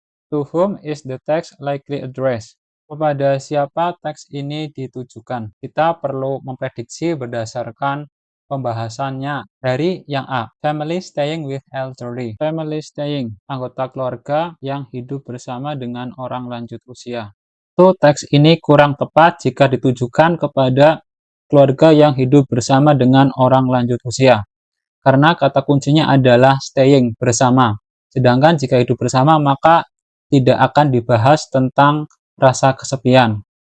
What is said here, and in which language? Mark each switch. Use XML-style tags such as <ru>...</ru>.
<en>To whom is the text likely addressed?</en> <id>Kepada siapa teks ini ditujukan? Kita perlu memprediksi berdasarkan pembahasannya. Dari yang A,</id> <en>family staying with elderly.</en> <id>Family staying, anggota keluarga yang hidup bersama dengan orang lanjut usia. Teks ini kurang tepat jika ditujukan kepada keluarga yang hidup bersama dengan orang lanjut usia. Karena kata kuncinya adalah staying, bersama. Sedangkan jika hidup bersama, maka tidak akan dibahas tentang rasa kesepian.</id>